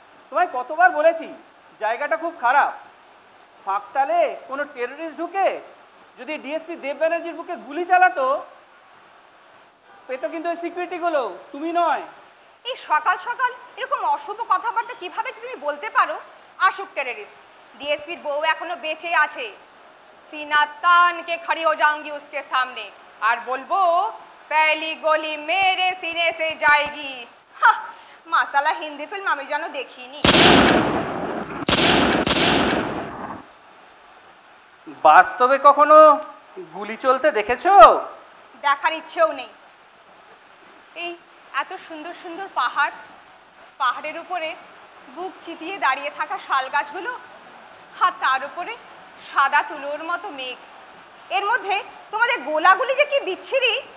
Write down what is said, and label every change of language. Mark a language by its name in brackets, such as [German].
[Bangla] তোমায় কতবার বলেছি জায়গাটা খুব খারাপ, ফাঁকতালে কোনো টেররিস্ট ঢুকে যদি ডিএসপি দেব ব্যানার্জির বুকে গুলি চালাতো, পেতো কিন্তু ওই সিকিউরিটিগুলো, তুমি নয়। এই সকাল সকাল এরকম অশুভ কথাবার্তা কিভাবে তুমি বলতে পারো? আসুক টেররিস্ট, ডিএসপির বউ এখনো বেঁচে আছে। [Hindi] सीना तान के खड़ी हो जाऊंगी उसके सामने और बोलबो पहली गोली मेरे सीने से जाएगी। माशाल्लाह हिंदी फिल्म [Bangla] আমি যেন দেখিনি। বাস্তবে কখনো গুলি চলতে দেখেছো? দেখার ইচ্ছেও নেই। এই এত সুন্দর সুন্দর পাহাড়, পাহাড়ের উপরে বুক চিতিয়ে দাঁড়িয়ে থাকা শাল গাছগুলো, আর তার উপরে সাদা তুলোর মতো মেঘ, এর মধ্যে তোমাদের গোলাগুলি যে কি বিচ্ছিরি।